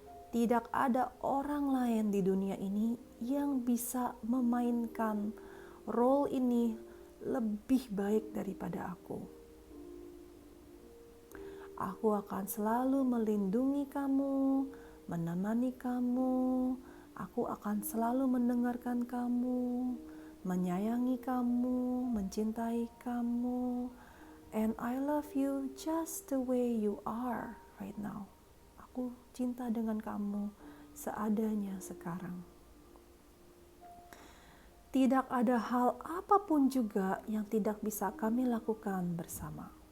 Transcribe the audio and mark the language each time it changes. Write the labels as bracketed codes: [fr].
[id] Tidak ada orang lain di dunia ini yang bisa memainkan role ini lebih baik daripada aku. Aku akan selalu melindungi kamu, menemani kamu. Aku akan selalu mendengarkan kamu, menyayangi kamu, mencintai kamu. [en] And I love you just the way you are right now. [id] Aku cinta dengan kamu seadanya sekarang. Tidak ada hal apapun juga yang tidak bisa kami lakukan bersama.